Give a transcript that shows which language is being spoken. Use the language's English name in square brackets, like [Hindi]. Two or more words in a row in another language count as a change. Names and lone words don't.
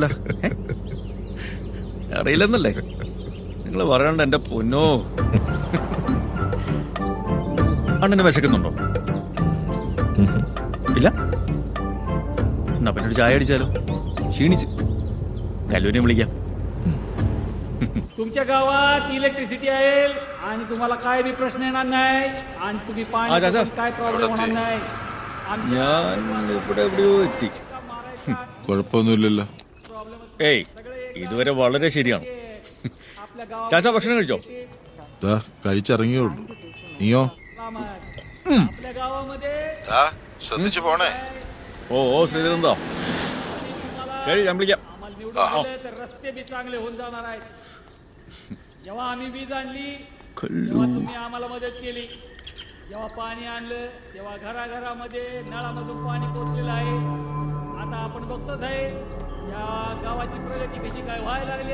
[Malayalam] അറിയില്ലെന്നല്ലേ നിങ്ങൾ പറയണ്ട എന്റെ പൊന്നോ. അണ്ണന് വിശക്കുന്നുണ്ടോ? ഇല്ല? എന്നാ പിന്നെ ഒരു ചായ അടിച്ചാലോ? ക്ഷീണിച്ച്. കല്ലൂരിനെ വിളിക്കാം. [Marathi] तुमच्या गावात इलेक्ट्रिसिटी आहे आणि तुम्हाला काय बी प्रश्न येणार नाही आणि तुम्ही पाणी काय प्रॉब्लेम होणार नाही. [Malayalam] ഞാൻ ഇവിടെ എവിടെയോ എത്തി. കുഴപ്പമൊന്നുമില്ലല്ലോ. ഏയ്, ഇതുവരെ വളരെ ശരിയാണ്. ചാച്ചാ ഭക്ഷണം കഴിച്ചോ? ദാ കഴിച്ചിറങ്ങിയേ ഉള്ളൂ. നീയോ? [Marathi] आपल्या गावामध्ये [Malayalam] ശ്രദ്ധിച്ചു പോണേ. ഓ ശ്രീധരന്തോ കഴി, ഞാൻ വിളിക്കാം. [Marathi] तर रस्ते बी चांगले होऊन जाणार आहेत. जेव्हा आम्ही वीज आणली तेव्हा तुम्ही आम्हाला मदत केली. जेव्हा पाणी आणलं तेव्हा घराघरामध्ये नळामधून पाणी पोचलेलं आहे. आता आपण बघतोच आहे या गावाची प्रगती कशी काय व्हायला लागली.